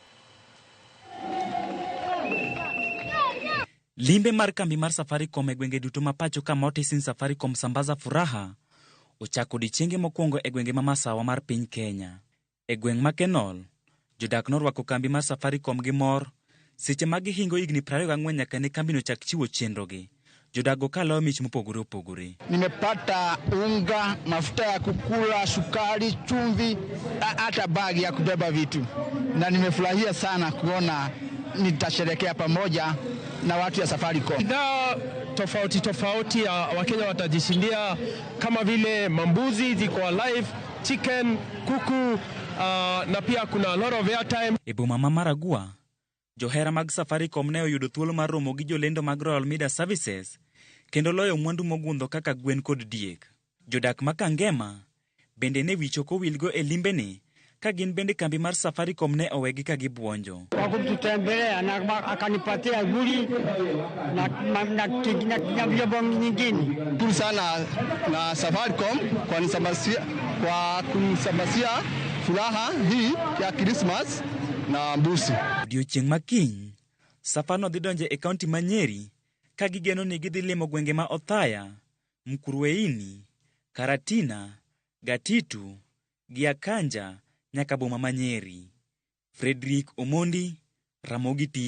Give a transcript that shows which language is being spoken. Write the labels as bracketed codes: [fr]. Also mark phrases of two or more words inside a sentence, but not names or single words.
[luo] Limbe mar kambi mar Safaricom e gwenge duto ma pacho ka Motisin Safaricom Sambaza Furaha ochako odiechienge mokwongo e gwenge ma Masawa mar piny Kenya. E gweng' ma Kenol, jodak norwako kambi mar Safaricom gi mor seche ma gihingo higni 24 nyaka ne kambi no chak chiwo chenrogi. Jodak go kaloyo mich mopogore opogore. [sw] Nimepata unga, mafuta ya kukula, sukari, chumvi, hata bagi ya kubeba vitu. Na nimefurahia sana kuona nitasherehekea pamoja na watu ya Safaricom. Bidhaa tofauti ya Wakenya watajishindia kama vile mambuzi ziko alive, chicken, kuku, na pia kuna [en] a lot of airtime. [luo] E boma ma Maragwa, johera mag Safaricom ne oyudo thuolo mar romo gi jolendo mag Royal Media Services kendo loyo mwandu mogundho kaka gwen kod diek. Jodak ma Kangema bende ne wicho kowilgo e limbeni ka gin bende kambi mar Safaricom ne owegi ka gibuonjo. [sw] Wakututembelea na akanipatia guri na vyombo nyingine. Shukuru sana na Safaricom kwa kunisambazia furaha hii ya Christmas na mbuzi. [luo] Odiechieng' makiny, safar no dhi donjo e kaunti ma Nyeri ka gigeno ni gidhi limo gwenge ma Othaya, Mkurueini, Karatina, Gatitu, Giakanja nyaka boma ma Nyeri. Fredrick Omondi, Ramogi TV.